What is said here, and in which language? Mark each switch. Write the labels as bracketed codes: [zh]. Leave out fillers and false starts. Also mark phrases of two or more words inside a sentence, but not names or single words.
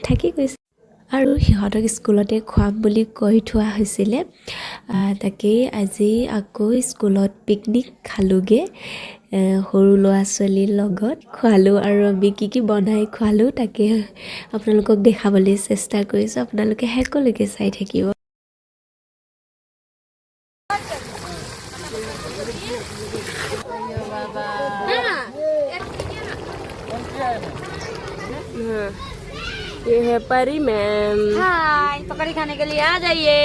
[as] থাকি গৈছে আৰু সিহঁতক স্কুলতে খুৱাম বুলি কৈ থোৱা হৈছিলে তাকেই আজি আকৌ স্কুলত পিকনিক খালোগে সৰু ল'ৰা ছোৱালীৰ লগত খোৱালোঁ আৰু আমি কি বনাই খোৱালোঁ তাকে আপোনালোকক দেখাবলৈ চেষ্টা কৰিছোঁ আপোনালোকে শেষলৈকে চাই থাকিব [hi] ये है परी मैम हाय पकौड़ी खाने के लिए आ जाइए